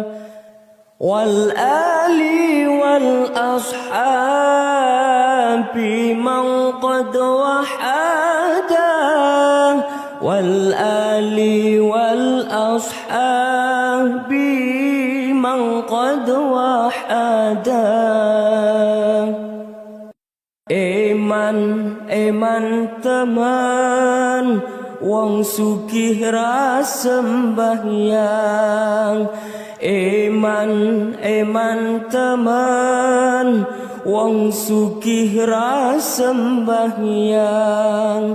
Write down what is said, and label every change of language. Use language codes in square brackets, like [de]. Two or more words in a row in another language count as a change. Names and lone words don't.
[ar] والآل والأصحاب من قد وحدا. والآل والأصحاب من قد وحدا. [jv] Eman teman wong sugih ra sembahyang. Eman teman wong sugih ra sembahyang.